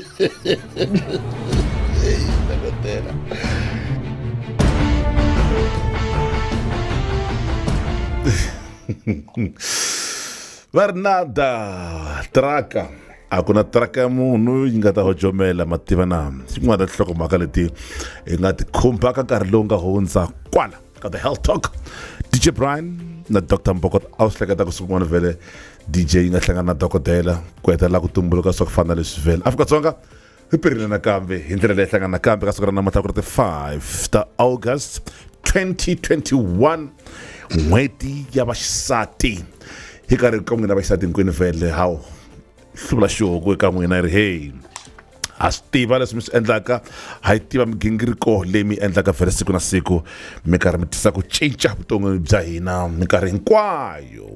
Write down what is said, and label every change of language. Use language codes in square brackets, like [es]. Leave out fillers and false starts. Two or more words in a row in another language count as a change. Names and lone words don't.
[ts] Varnada traka a ku na traka ya munhu yi nga ta hojomela mativa na xin'wana ta nhlokomhaka leti hi nga ti khumbaka nkarhi lowu nga hundza kwala ka [en] the health talk. [ts] DJ Brian na Dr. Mbokota a wu hleketa ku swin'wana vhele DJ yi nga hlangana na dokodela ku hetelela ku tumbuluka swa ku fana leswi vhele Afrika-Dzonga hi perile nakambe hi ndlela leyi hlangana nakambe ka siku ra namuntlha ku ri ti 5 ta August 2021 n'hweti ya vaxisati hi karhi ka n'wina vaxisati hinkwenu vhele hawu hluvula xihuku eka n'wina yi ri hey ha swi tiva leswi mi swi endlaka ha yi tiva migingiriko leyi mi endlaka vhele siku na siku mi karhi mi tisa ku cinca vuton'wi bya hina minkarhi hinkwayo.